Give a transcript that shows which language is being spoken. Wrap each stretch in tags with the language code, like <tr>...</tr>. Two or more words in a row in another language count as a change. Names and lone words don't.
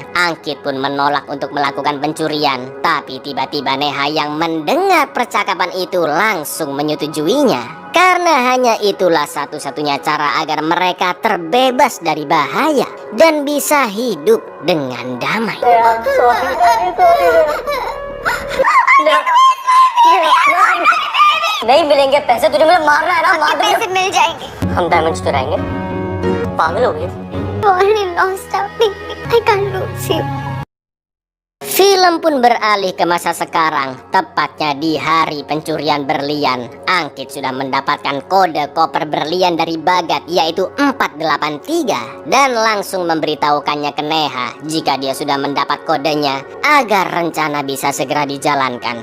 <id>Angkit pun menolak untuk melakukan pencurian, tapi tiba-tiba Neha yang mendengar percakapan itu langsung menyetujuinya. Karena hanya itulah satu-satunya cara agar mereka terbebas dari bahaya dan bisa hidup dengan damai.</id> <hi>नहीं मिलेंगे पैसे, तुझे मुझे मारना है ना, मार दे। पैसे मिल जाएंगे। हम डायमंड्स चुराएंगे। पागल हो गए।</hi> <en>You already lost out. I can't lose you.</en> <id>Film pun beralih ke masa sekarang, tepatnya di hari pencurian berlian. Angkit sudah mendapatkan kode koper berlian dari Bagat, yaitu 483, dan langsung memberitahukannya ke Neha jika dia sudah mendapat kodenya agar rencana bisa segera dijalankan.</id>